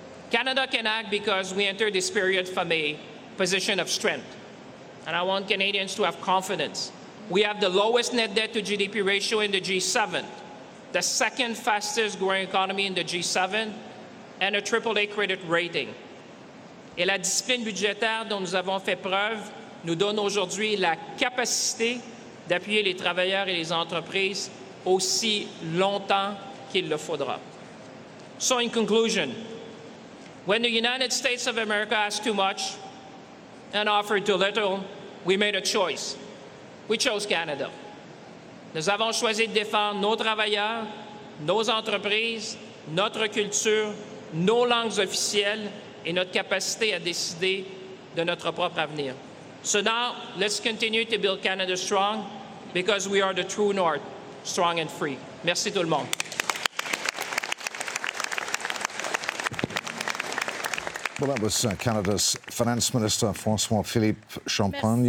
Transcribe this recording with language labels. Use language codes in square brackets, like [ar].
[en] Canada can act because we enter this period from a position of strength. And I want Canadians to have confidence. We have the lowest net debt to GDP ratio in the G7, the second fastest growing economy in the G7, and a AAA credit rating. [fr] Et la discipline budgétaire dont nous avons fait preuve nous donne aujourd'hui la capacité d'appuyer les travailleurs et les entreprises aussi longtemps qu'il le faudra. [en] So in conclusion, when the United States of America asked too much and offered too little, we made a choice. We chose Canada. [fr] Nous avons choisi de défendre nos travailleurs, nos entreprises, notre culture, nos langues officielles et notre capacité à décider de notre propre avenir. [en] So now, let's continue to build Canada strong because we are the true North, strong and free. [fr] Merci tout le monde. [en] Well, that was Canada's Finance Minister, François-Philippe Champagne.